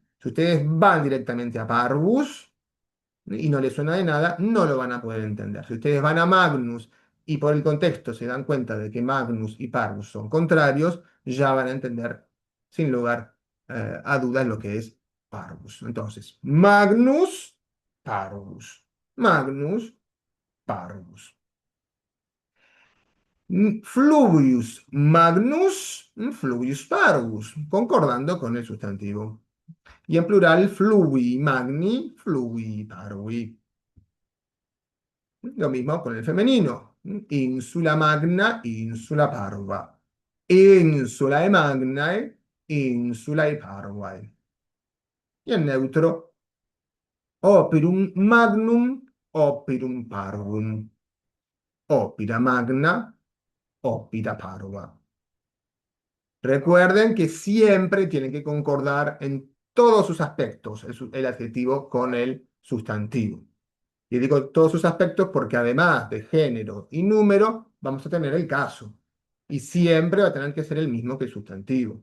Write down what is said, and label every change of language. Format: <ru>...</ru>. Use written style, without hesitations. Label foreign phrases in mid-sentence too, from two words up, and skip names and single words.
<es>Si ustedes van directamente a Parvus y no les suena de nada, no lo van a poder entender. Si ustedes van a Magnus y por el contexto se dan cuenta de que Magnus y Parvus son contrarios, ya van a entender sin lugar a dudas lo que es Parvus. Entonces,</es> <la>Magnus, Parvus. Magnus Parvus. Fluvius magnus, fluvius parvus,</la> <es>concordando con el sustantivo. Y en plural,</es> <la>fluvii magni, fluvii parvi.</la> <es>Lo mismo con el femenino.</es> <la>Insula magna, insula parva. Insulae magnae, insulae parvae.</la> <es>Y el neutro,</es> <la>operum magnum, operum parvum. Opera magna, opera parva.</la> <es>Recuerden que siempre tienen que concordar en todos sus aspectos el adjetivo con el sustantivo. Y digo todos sus aspectos porque además de género y número, vamos a tener el caso. Y siempre va a tener que ser el mismo que el sustantivo.</es>